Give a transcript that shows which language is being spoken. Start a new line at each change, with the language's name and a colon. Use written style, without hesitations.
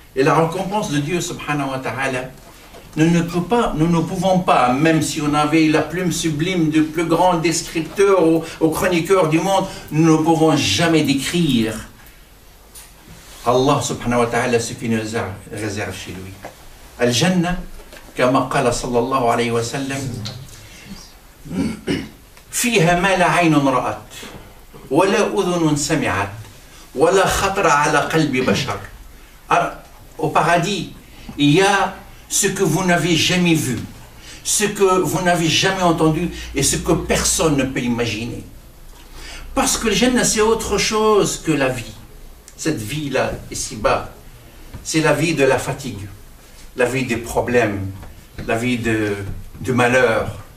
French: Et la récompense de Dieu subhanahu wa ta'ala, nous ne pouvons pas, même si on avait la plume sublime du plus grand descripteur ou chroniqueur du monde, nous ne pouvons jamais décrire Allah subhanahu wa ta'ala ce qu'il nous réserve chez lui.
Arabic: Al-Jannah, كما قال صلى الله عليه وسلم, فيها ما لا عين رأت ولا أذن سمعت ولا خطر على قلب بشر.
French: Au paradis, il y a ce que vous n'avez jamais vu, ce que vous n'avez jamais entendu et ce que personne ne peut imaginer. Parce que le Jannah, c'est autre chose que la vie. Cette vie-là, ici-bas, c'est la vie de la fatigue, la vie des problèmes, la vie du malheur.